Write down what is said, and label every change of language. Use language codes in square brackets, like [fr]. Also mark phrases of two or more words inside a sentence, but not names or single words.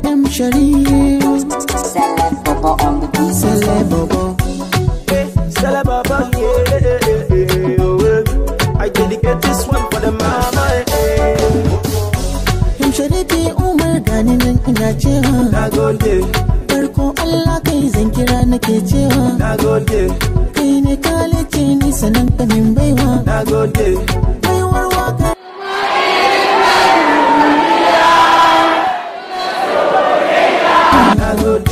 [en] shareef. Celeb Bobo on the beat. Celeb Bobo. Celeb Bobo, yeah, oh, I dedicate this one for the mama. [ha] Shareefi Umar gani nan ina cewa nagode. Farko Allah kai zan kira nake cewa nagode. Kai ne kalice ni sanan ka min baiwa nagode. baiwar waka. nagode.